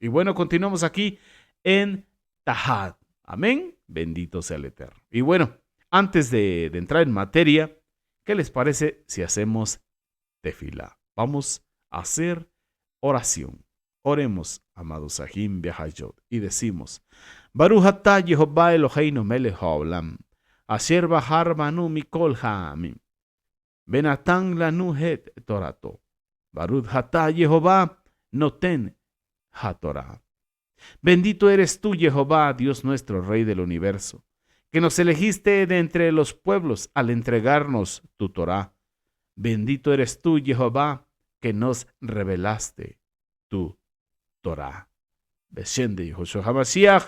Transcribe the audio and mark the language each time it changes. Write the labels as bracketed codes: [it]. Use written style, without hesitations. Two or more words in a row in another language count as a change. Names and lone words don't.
[es] Y bueno, continuamos aquí en Tahat. Amén. Bendito sea el Eterno. Y bueno, antes de entrar en materia, ¿qué les parece si hacemos tefilá? Vamos a hacer oración. Oremos, amados Sahim Behayot, y decimos: [he] ברוך אתה יהוה אלוהינו מלך העולם, אשר בחר בנו מכל העמים, ונתן לנו את תורתו. ברוך אתה יהוה נותן התורה. [es] Bendito eres tú, Jehová, Dios nuestro, Rey del universo, que nos elegiste de entre los pueblos al entregarnos tu Torah. Bendito eres tú, Jehová, que nos revelaste tu Torah. Beshem de Yehoshua HaMashiach.